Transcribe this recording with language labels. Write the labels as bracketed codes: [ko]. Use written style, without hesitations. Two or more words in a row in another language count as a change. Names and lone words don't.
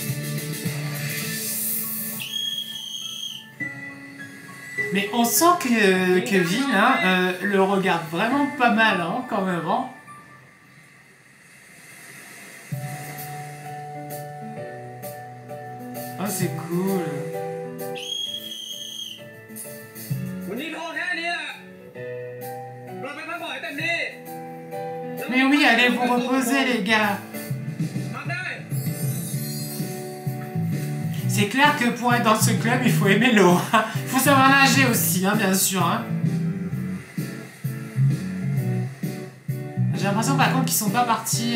[fr] Mais on sent que Vin hein, le regarde vraiment pas mal hein, quand même. Hein. Oh c'est cool. [th] วันนี้พอแค่นี้แหละเราไปพักผ่อนให้เต็มที่ [fr] Mais oui, allez vous reposer les gars. [th] ทำได้ [fr] C'est clair que pour être dans ce club, il faut aimer l'eau. Il faut savoir nager aussi, hein, bien sûr. Hein. J'ai l'impression par contre qu'ils sont pas partis.